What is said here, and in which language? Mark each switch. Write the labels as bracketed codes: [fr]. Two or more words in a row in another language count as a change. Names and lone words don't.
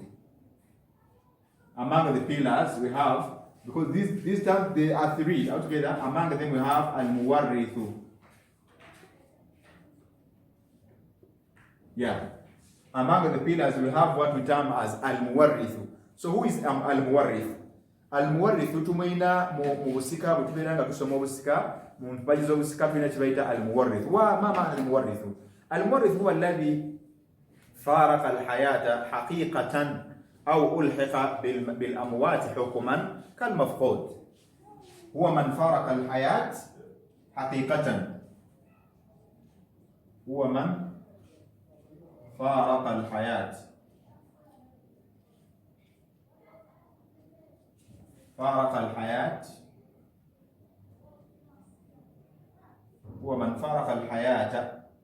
[en] Among the pillars we have, because these terms they are three altogether, among them we have al-muwarrithu. Yeah. Among the pillars we have what we term as al-muwarrithu. So who is al-muwarrith? [lg] Al-muwarrithu tumaina mu busika butubiranga tusoma obusika mu mpaji z'obusika tulina kibayita al-muwarrith. [ar] وما معنى المورث؟ المورث هو الذي فارق الحياة حقيقة أو ألحق بالأموات حكما كالمفقود. هو من فارق الحياة حقيقة. هو من فارق الحياة هو من فارق الحياة